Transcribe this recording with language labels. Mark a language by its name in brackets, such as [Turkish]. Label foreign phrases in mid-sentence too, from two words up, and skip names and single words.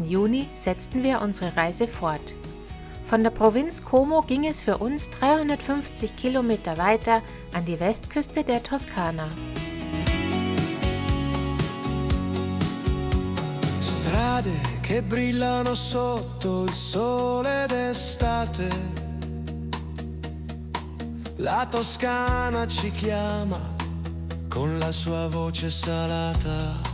[German] Juni, setzten wir unsere Reise fort. Von der Provinz Como ging es für uns 350 Kilometer weiter an die Westküste der Toskana. [Italian] Strade che brillano sotto il sole d'estate. La Toscana ci chiama con la sua voce salata.